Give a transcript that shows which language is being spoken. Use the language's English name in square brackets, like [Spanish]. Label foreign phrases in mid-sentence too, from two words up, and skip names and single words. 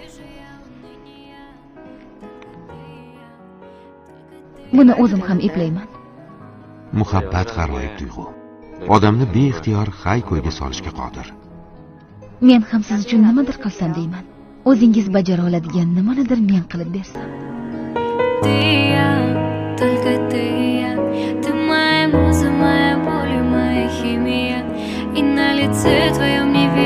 [Uzbek] Buni o'zim ham eplayman. Muhabbat g'aroyib tuyg'u. Odamni beixtiyor hay-ko'yga solishga qodir. Men ham siz uchun nimadir qilsam deyman. O'zingiz bajara oladigan nimanidir men qilib bersam. [Russian] Только ты моя муза, моя боль и моя химия. И на лице твоем